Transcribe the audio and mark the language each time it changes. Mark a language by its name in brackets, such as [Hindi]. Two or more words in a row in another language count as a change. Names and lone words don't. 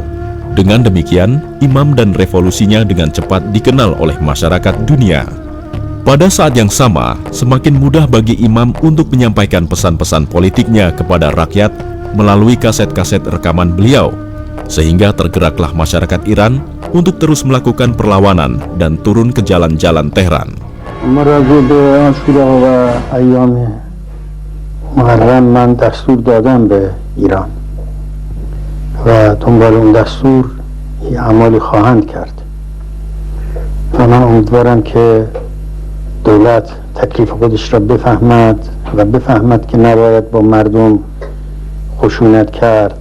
[Indonesian] Dengan demikian, Imam dan revolusinya dengan cepat dikenal oleh masyarakat dunia. Pada saat yang sama, semakin mudah bagi Imam untuk menyampaikan pesan-pesan politiknya kepada rakyat melalui kaset-kaset rekaman beliau, sehingga tergeraklah masyarakat Iran untuk terus melakukan perlawanan dan turun ke jalan-jalan Tehran. [Persian] مراجع به عاشورا و ایام محرم من دستور دادم به ایران و دنبال اون دستور اعمالی خواهند کرد و من امیدوارم که دولت تکلیف خودش را بفهمد و بفهمد که نباید با مردم خشونت کرد